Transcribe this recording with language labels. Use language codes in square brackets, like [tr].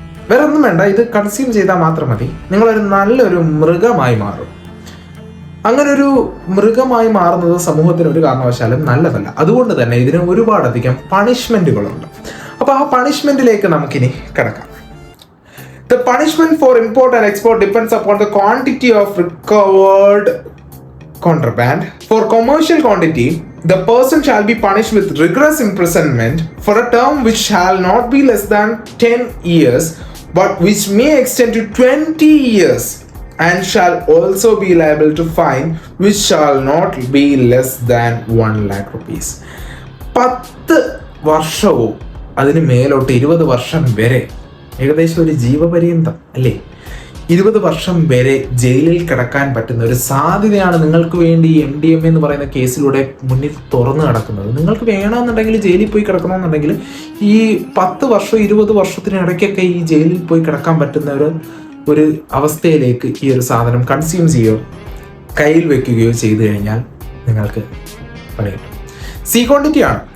[ml] വേറെ ഒന്നും വേണ്ട, ഇത് കൺസ്യൂം ചെയ്താൽ മാത്രം മതി. നിങ്ങളൊരു നല്ലൊരു മൃഗമായി മാറും. അങ്ങനെ ഒരു മൃഗമായി മാറുന്നത് സമൂഹത്തിന് ഒരു കാരണവശാലും നല്ലതല്ല. അതുകൊണ്ട് തന്നെ ഇതിന് ഒരുപാടധികം പണിഷ്മെന്റുകളുണ്ട്. അപ്പൊ ആ പണിഷ്മെന്റിലേക്ക് നമുക്കിനി കിടക്കാം. [en] The punishment for import and export depends upon the quantity of recovered contraband. For commercial quantity, the person shall be punished with rigorous imprisonment for a term which shall not be less than 10 years, but which may extend to 20 years, and shall also be liable to fine which shall not be less than 1 lakh rupees. [ml] 10 വർഷവും അതിന് മേലോട്ട് 20 വർഷം വരെ, ഏകദേശം ഒരു ജീവപര്യന്തം അല്ലേ, 20 വർഷം വരെ ജയിലിൽ കിടക്കാൻ പറ്റുന്ന ഒരു സാധ്യതയാണ് നിങ്ങൾക്ക് വേണ്ടി MDMA എന്ന് പറയുന്ന കേസിലൂടെ മുന്നിൽ തുറന്നു കിടക്കുന്നത്. നിങ്ങൾക്ക് വേണമെന്നുണ്ടെങ്കിൽ ജയിലിൽ പോയി കിടക്കണമെന്നുണ്ടെങ്കിൽ ഈ 10 വർഷം 20 വർഷത്തിനിടയ്ക്കൊക്കെ ഈ ജയിലിൽ പോയി കിടക്കാൻ പറ്റുന്ന ഒരു അവസ്ഥയിലേക്ക് ഈ ഒരു സാധനം കൺസ്യൂം ചെയ്യുകയോ കയ്യിൽ വെക്കുകയോ ചെയ്തു കഴിഞ്ഞാൽ നിങ്ങൾക്ക് പണി കിട്ടും. സി ക്വാണ്ടിറ്റി ആണ്.